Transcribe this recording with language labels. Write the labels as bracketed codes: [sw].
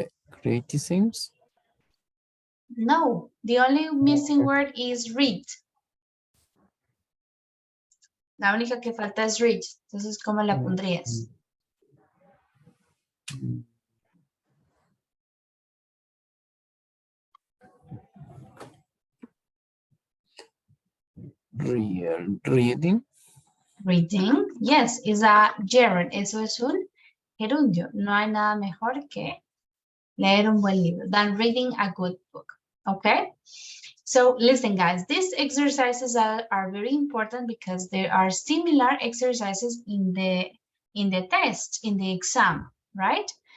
[en] Criticisms? no, the only missing word is read. [es] La única que falta es read. Entonces, ¿cómo la pondrías? [en] Reading? Reading, yes, is a gerund. [es] Eso es un gerundio. No hay nada mejor que leer un buen libro [en] than reading a good book. Okay? So listen, guys, these exercises are very important because there are similar exercises in the test, in the exam, right?